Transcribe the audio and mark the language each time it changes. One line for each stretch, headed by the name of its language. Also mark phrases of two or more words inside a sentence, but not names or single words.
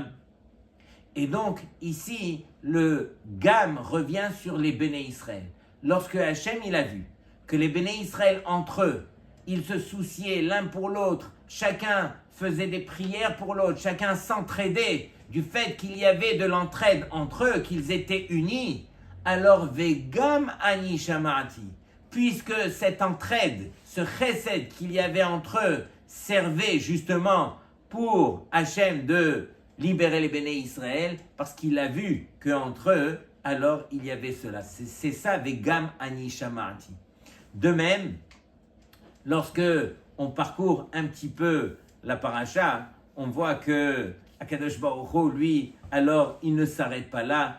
French: Et donc, ici, le Gam revient sur les Béné Israël. Lorsque Hachem, il a vu que les Béné Israël, entre eux, ils se souciaient l'un pour l'autre, chacun faisait des prières pour l'autre, chacun s'entraidait du fait qu'il y avait de l'entraide entre eux, qu'ils étaient unis, alors
Hebrew: וגם אני שמעתי,
French: puisque cette entraide, ce chesed qu'il y avait entre eux, servait justement pour Hachem de libérer les Béné Israël, parce qu'il a vu qu'entre eux, alors il y avait cela. C'est ça,
Hebrew: וגם אני שמרתי.
French: De même, lorsque on parcourt un petit peu la paracha, on voit que
Hebrew: הקדוש ברוך הוא,
French: lui, alors il ne s'arrête pas là.